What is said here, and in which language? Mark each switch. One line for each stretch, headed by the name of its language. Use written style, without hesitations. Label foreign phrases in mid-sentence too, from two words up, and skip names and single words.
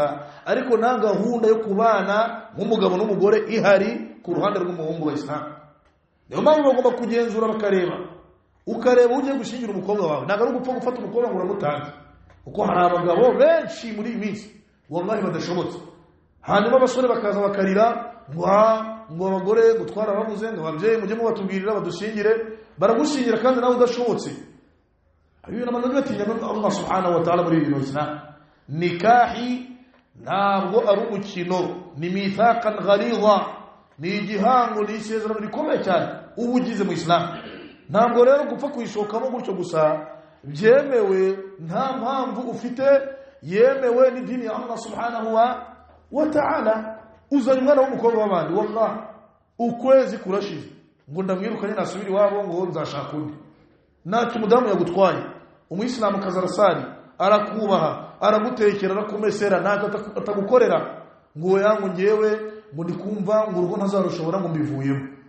Kinyarwanda: ariko nta gahunda yo kubana nk'umugabo n'umugore ihari ku ruhande rw'umuhungu wa Islam niyo mpamvu bagomba kugenzura bakareba ukareba uje gushingira umukobwa wawe nagaruka upfa gufata umukobwa ngo uramutanze uko hari abagabo benshi muri iminsi wallahi badashobotse hanyuma abasore bakaza bakarira ngo abagore gutwara babuze ngo ababyeyi mujye mubatubwirira badushingire baragushingira kandi nawe udashobotse abiyo namanze batinya Allah
Arabic: سبحانه وتعالى
Kinyarwanda: muri ibyo Islam nikahi ntabwo ari umukino ni
Arabic: ميثاقا غليظا
Kinyarwanda: ni igihango n'isezerano rikomeye cyane ubugize mu Islam ntabwo rero gupfa kuyishokamo gutyo gusa byemewe nta mpamvu ufite yemewe n'idini ya Allah
Arabic: سبحانه وتعالى
Kinyarwanda: uzanye umwana w'umukobwa w'abandi wallahi ukwezi kurashize ngo ndamwirukanye nasubira iwabo ngo nzashaka undi ntacyo umudamu yagutwaye umuyisilamu kazarasari arakubaha aragutekera arakumesera ntacyo atagukorera ngo yangu ngewe ngo ndikumva ngo urugo ntazarushobora ngo mbivuyemo